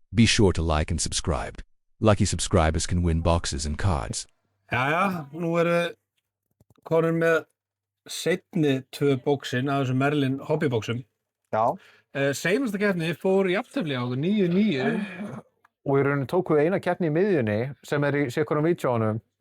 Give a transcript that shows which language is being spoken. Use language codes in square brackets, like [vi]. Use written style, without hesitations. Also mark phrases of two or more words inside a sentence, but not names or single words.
[en] Be sure to like and subscribe. Lucky subscribers can win boxes and cards. [is] Jæja, nú erum við komin með seinni 2 bóksin af þessum Merlin hobbybóksum. Já, Seinasta keppni fór jafntefli á okkur 9-9. og í rauninni tókum við eina keppni í miðjunni sem í sitthvorum vídeóunum.